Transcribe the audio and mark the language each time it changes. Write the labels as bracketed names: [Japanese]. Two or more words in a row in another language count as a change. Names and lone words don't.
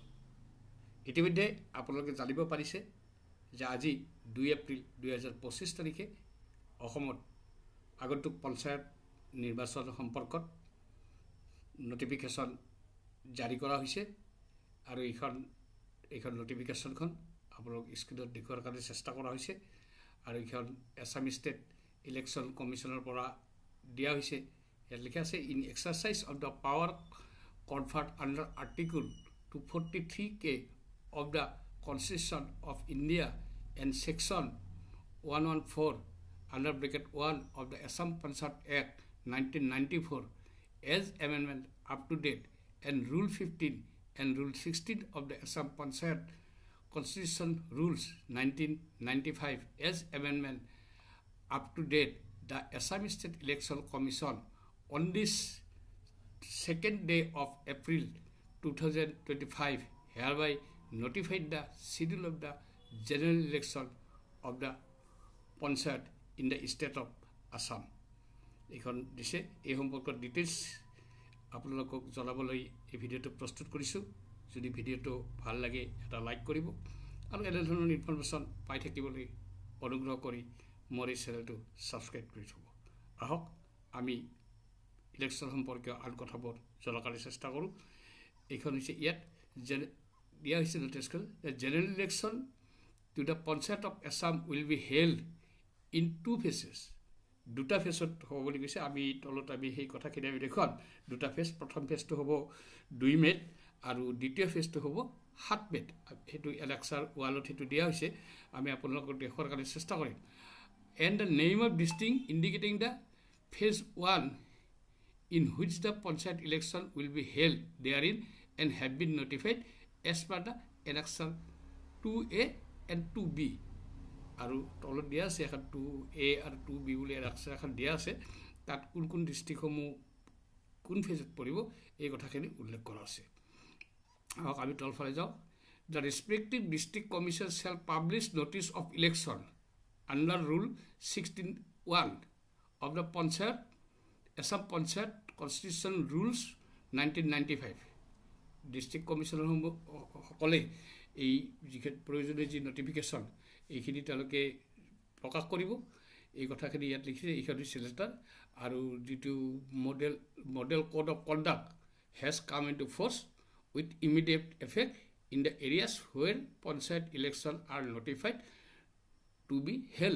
[Assamese] ইতিমধ্যে আপোনালোকে জানিব পাৰিছে যে আজি 2 এপ্ৰিল 2025 তাৰিখে অসমত আগন্তুক পঞ্চায়ত নিৰ্বাচন সম্পৰ্কত নটিফিকেশ্যন জাৰি কৰা হৈছে আৰু এইখন নটিফিকেশ্যনখন আপোনালোক স্ক্ৰীনত দেখুৱাৰ কাৰণে চেষ্টা কৰা হৈছে আৰু এইখন আছাম ষ্টেট ইলেকশ্যন কমিশ্যনৰ পৰা দিয়া হৈছে। ইয়াত লিখা আছে [English] in exercise of the power conferred under Article 243K of the Constitution of India and Section 114 under bracket 1 of the Assam Panchayat Act 1994 as amendment up to date and Rule 15 and Rule 16 of the Assam Panchayat Constitution Rules 1995 as amendment up to date, the Assam State Election Commission on this 2nd day of April 2025 hereby notified the schedule of the general election of the Panchayat in the state of Assam. [Assamese] এইখন দিছে এই সম্পৰ্কত ডিটেইলছ আপোনালোকক জনাবলৈ এই ভিডিঅ'টো প্ৰস্তুত কৰিছোঁ। যদি ভিডিঅ'টো ভাল লাগে এটা লাইক কৰিব আৰু এনে ধৰণৰ ইনফৰমেশ্যন পাই থাকিবলৈ অনুগ্ৰহ কৰি মোৰ এই চেনেলটো ছাবস্ক্ৰাইব কৰি থ'ব। আহক আমি ইলেকশ্যন সম্পৰ্কীয় আন কথাবোৰ জনাবলৈ চেষ্টা কৰোঁ। এইখন হৈছে ইয়াত দিয়া হৈছে নটিছখন [English] general election to the Panchayat of Assam will be held in 2 phases. [Assamese] দুটা ফেজত হ'ব বুলি কৈছে। আমি তলত আমি সেই কথাখিনি আমি দেখুৱাম। দুটা ফেজ, প্ৰথম ফেজটো হ'ব 2 মে'ত আৰু দ্বিতীয় ফেজটো হ'ব 7 মে'ত। সেইটো এলেক্সাৰ ৱালত সেইটো দিয়া হৈছে। আমি আপোনালোকক দেখুৱাৰ কাৰণে চেষ্টা কৰিম। [English] and the name of district indicating the phase 1 in which the panchayat election will be held therein and have been notified as per the annexure 2A and 2B [Assamese] আৰু তলত দিয়া আছে এখন 2A আৰু 2B বুলি annexure এখন দিয়া আছে। তাত কোন কোন ডিষ্ট্ৰিক্টসমূহ কোন ফেজত পৰিব এই কথাখিনি উল্লেখ কৰা আছে। আহক আমি তলফালে যাওঁ। [English] The respective district commission shall publish notice of election under Rule 16(1) of the Panchayat Assam Panchayat Constitution Rules 1995 [Assamese] ডিষ্ট্ৰিক্ট কমিশ্যনাৰ সকলে এই যিখিনি প্ৰয়োজনীয় যি নটিফিকেশ্যন এইখিনি তেওঁলোকে প্ৰকাশ কৰিব। এই কথাখিনি ইয়াত লিখিছে। এইখন হৈছে লেটাৰ আৰু যিটো [English] model code of conduct has come into force with immediate effect in the areas where Panchayat election are notified to be held.